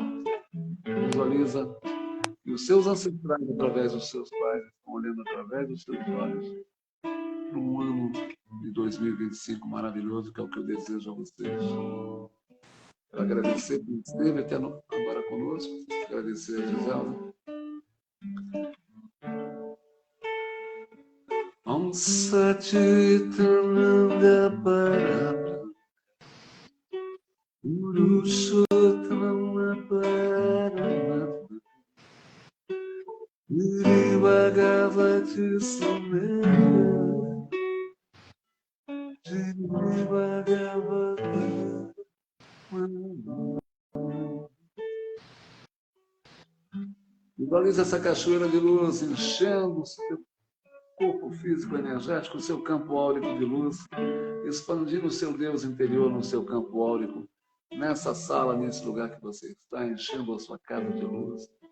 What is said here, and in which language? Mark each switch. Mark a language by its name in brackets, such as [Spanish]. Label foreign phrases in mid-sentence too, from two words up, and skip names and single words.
[Portuguese] Visualiza que os seus ancestrais, através dos seus pais, estão olhando através dos seus olhos para um ano de 2025 maravilhoso, que é o que eu desejo a vocês. Quero agradecer por esteve até agora conosco, agradecer a Giselda. [Sanskrit] ॐ सच्चिदानन्द परब्र पुरुषोत्तम परमात्मा गिरि भगवती सुमेधा गिरि भगवती. [Portuguese] Visualiza essa cachoeira de luz enchendo o seu corpo físico energético, o seu campo áurico de luz, expandindo o seu Deus interior no seu campo áurico, nessa sala, nesse lugar que você está, enchendo a sua casa de luz.